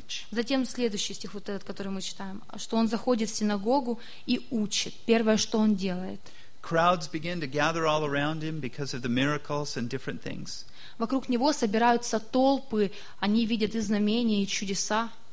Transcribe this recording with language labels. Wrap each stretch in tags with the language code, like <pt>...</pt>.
<ru>Затем следующий стих, вот этот, который мы читаем, что он заходит в синагогу и учит. Первое, что он делает.</ru> <en>Crowds begin to gather all around him because of the miracles and different things.</en> <ru>Вокруг него собираются толпы, они видят и знамения, и чудеса.</ru>